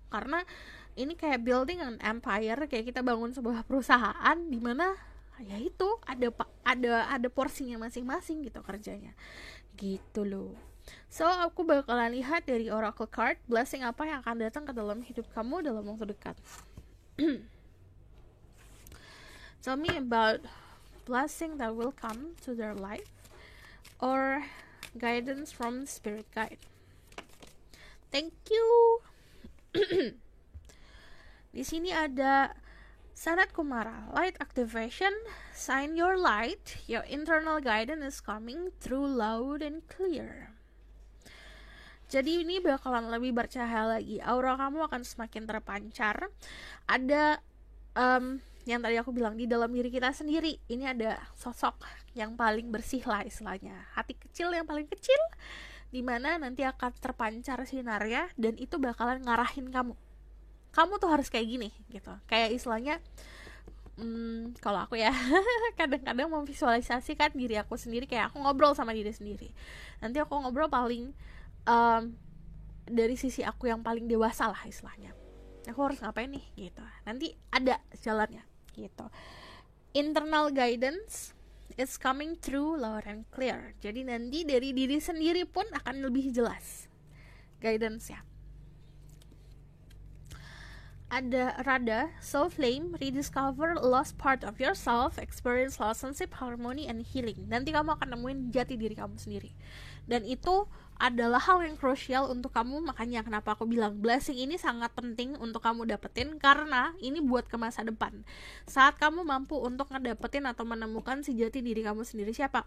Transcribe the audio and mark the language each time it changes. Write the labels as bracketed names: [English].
[Indonesian] Karena ini kayak [English] building an empire, [Indonesian] kayak kita bangun sebuah perusahaan di mana ya itu ada porsinya masing-masing gitu kerjanya. Gitu loh. So aku bakalan lihat dari oracle card blessing apa yang akan datang ke dalam hidup kamu dalam waktu dekat. [English] Tell me about blessing that will come to their life or guidance from spirit guide. Thank you. [Indonesian] Di sini ada [English] Sanat Kumara, light activation, shine your light, your internal guidance is coming through loud and clear. [Indonesian] Jadi ini bakalan lebih bercahaya lagi, aura kamu akan semakin terpancar. Ada yang tadi aku bilang, di dalam diri kita sendiri ini ada sosok yang paling bersih lah istilahnya, hati kecil yang paling kecil, dimana nanti akan terpancar sinarnya dan itu bakalan ngarahin kamu tuh harus kayak gini gitu. Kayak istilahnya kalau aku ya kadang-kadang memvisualisasikan diri aku sendiri, kayak aku ngobrol sama diri sendiri. Nanti aku ngobrol paling dari sisi aku yang paling dewasa lah istilahnya, aku harus ngapain nih gitu, nanti ada jalannya gitu. [English] Internal guidance is coming through loud and clear. [Indonesian] Jadi nanti dari diri sendiri pun akan lebih jelas guidance-nya. Ada [English] Radha, soul flame, rediscover lost part of yourself, experience relationship, harmony, and healing. [Indonesian] Nanti kamu akan nemuin jati diri kamu sendiri. Dan itu adalah hal yang krusial untuk kamu. Makanya kenapa aku bilang blessing ini sangat penting untuk kamu dapetin, karena ini buat ke masa depan. Saat kamu mampu untuk ngedapetin atau menemukan si jati diri kamu sendiri, siapa?